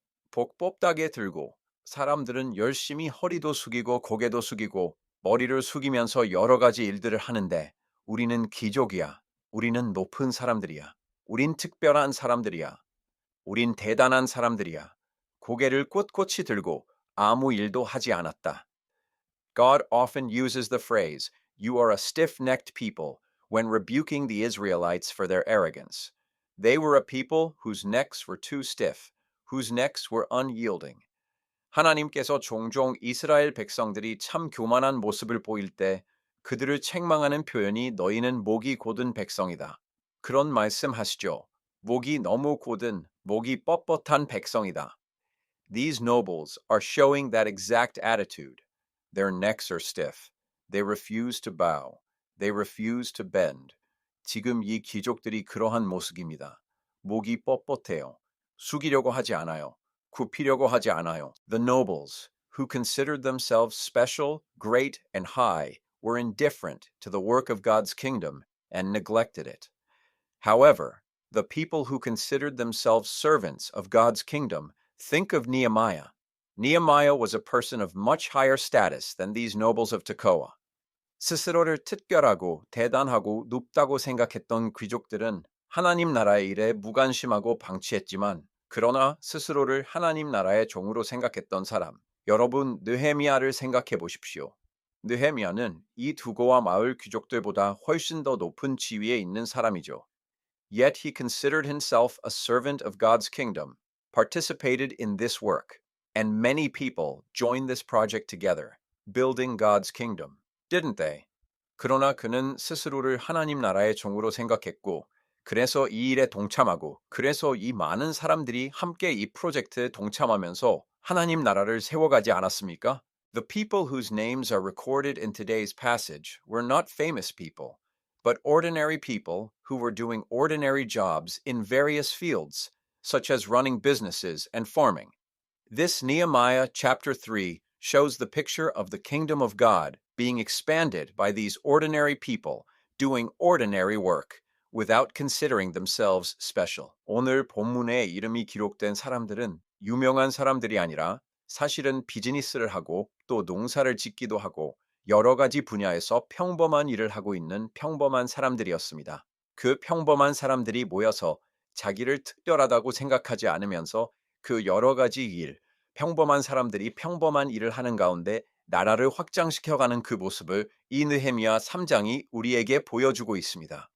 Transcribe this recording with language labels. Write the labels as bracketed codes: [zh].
[ko] 복 뽑다게 들고 사람들은 열심히 허리도 숙이고 고개도 숙이고 머리를 숙이면서 여러 가지 일들을 하는데 우리는 귀족이야. 우리는 높은 사람들이야. 우린 특별한 사람들이야. 우린 대단한 사람들이야. 고개를 꼿꼿이 들고 아무 일도 하지 않았다. [en] God often uses the phrase, "You are a stiff-necked people," when rebuking the Israelites for their arrogance. They were a people whose necks were too stiff, whose necks were unyielding. [ko] 하나님께서 종종 이스라엘 백성들이 참 교만한 모습을 보일 때 그들을 책망하는 표현이 너희는 목이 곧은 백성이다. 그런 말씀하시죠. 목이 너무 곧은, 목이 뻣뻣한 백성이다. [en] These nobles are showing that exact attitude. Their necks are stiff. They refuse to bow. They refuse to bend. [ko] 지금 이 귀족들이 그러한 모습입니다. 목이 뻣뻣해요. 숙이려고 하지 않아요. 굽히려고 하지 않아요. [en] The nobles, who considered themselves special, great, and high, were indifferent to the work of God's kingdom and neglected it. However, the people who considered themselves servants of God's kingdom think of Nehemiah. Nehemiah was a person of much higher status than these nobles of Tekoa. [ko] 스스로를 특별하고 대단하고 높다고 생각했던 귀족들은 하나님 나라의 일에 무관심하고 방치했지만 그러나 스스로를 하나님 나라의 종으로 생각했던 사람, 여러분 느헤미야를 생각해 보십시오. 느헤미야는 이 두고와 마을 귀족들보다 훨씬 더 높은 지위에 있는 사람이죠. [en] Yet he considered himself a servant of God's kingdom, participated in this work, and many people joined this project together, building God's kingdom, didn't they? [ko] 그러나 그는 스스로를 하나님 나라의 종으로 생각했고, 그래서 이 일에 동참하고, 그래서 이 많은 사람들이 함께 이 프로젝트에 동참하면서 하나님 나라를 세워가지 않았습니까? [en] The people whose names are recorded in today's passage were not famous people, but ordinary people who were doing ordinary jobs in various fields, such as running businesses and farming. This Nehemiah chapter 3 shows the picture of the kingdom of God being expanded by these ordinary people doing ordinary work without considering themselves special. [ko] 오늘 본문에 이름이 기록된 사람들은 유명한 사람들이 아니라 사실은 비즈니스를 하고 또 농사를 짓기도 하고 여러 가지 분야에서 평범한 일을 하고 있는 평범한 사람들이었습니다. 그 평범한 사람들이 모여서 자기를 특별하다고 생각하지 않으면서 그 여러 가지 일, 평범한 사람들이 평범한 일을 하는 가운데 나라를 확장시켜가는 그 모습을 이 느헤미야 3장이 우리에게 보여주고 있습니다.